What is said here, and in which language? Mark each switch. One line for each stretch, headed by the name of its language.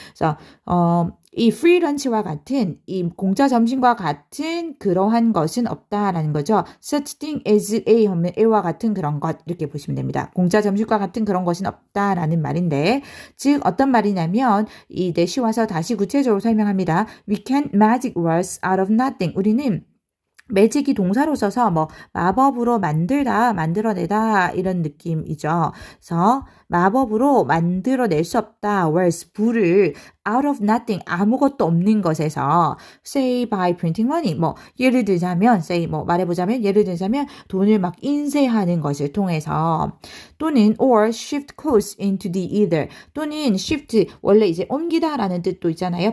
Korean: 그래서, 이 free lunch와 같은, 이 공짜 점심과 같은 그러한 것은 없다라는 거죠. such thing as A 하면 A와 같은 그런 것, 이렇게 보시면 됩니다. 공짜 점심과 같은 그런 것은 없다라는 말인데, 즉, 어떤 말이냐면, 이 대시 와서 다시 구체적으로 설명합니다.
English: We can't magic words out of nothing.
Korean: 우리는 매직이 동사로 써서 뭐 마법으로 만들다, 만들어내다 이런 느낌이죠. 그래서 마법으로 만들어낼 수 없다. whereas 부를 out of nothing 아무것도 없는 것에서 say by printing money 뭐 예를 들자면 say 뭐 말해보자면 예를 들자면 돈을 막 인쇄하는 것을 통해서 또는 or shift costs into the either 또는 shift 원래 이제 옮기다라는 뜻도 있잖아요.